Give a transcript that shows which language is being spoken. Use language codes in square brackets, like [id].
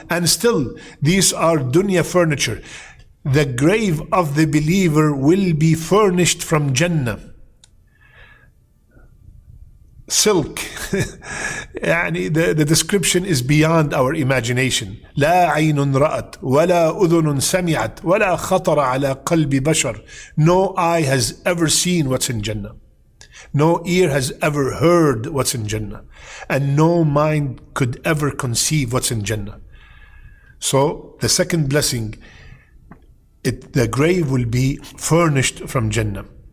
[en] And still, these are dunya furniture. The grave of the believer will be furnished from Jannah. Silk. The description is beyond our imagination. [ar] لا عين رأت ولا أذن سمعت ولا خطر على قلب بشر. [en] No eye has ever seen what's in Jannah. No ear has ever heard what's in Jannah. And no mind could ever conceive what's in Jannah. So the second blessing, the grave will be furnished from Jannah.